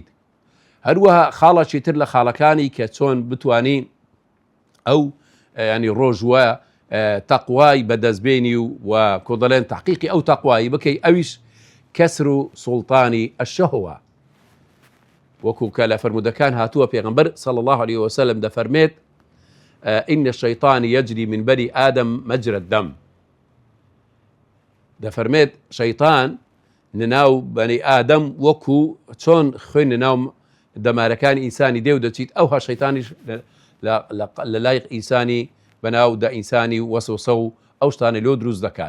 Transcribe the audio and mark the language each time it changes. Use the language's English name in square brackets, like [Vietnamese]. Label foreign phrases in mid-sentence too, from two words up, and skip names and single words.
[Central Kurdish] هەروەها خاڵێکی تر لە خاڵەکانی کە چۆن بتوانین ئەو ینی ڕۆژوە تەقوای بەدەستبێنی و کۆدەڵێن تحقیقی ئەو تەقوایی بکەی ئەویش کەسر و سوڵتانی ئەشەهوە. وەکو کە لە فەرمودەکان هاتووە پێغەمبەر [Arabic] صلی الله عليه وسلم [Central Kurdish] دەفەرمێت [Arabic] إن الشيطان يجري من بني آدم مجرى الدم. [Central Kurdish] دەفەرمێت شەیطان نناو بەنی ئادەم وەکو چۆن خوێن ناو دەمارەکانی ئینسانی دێو دەچیت ئەوها شەیطانیش لە لایق ئینسانی بەناو دا ئینسانی وەسوسە و ئەو شتانە لۆ دروست دەکات.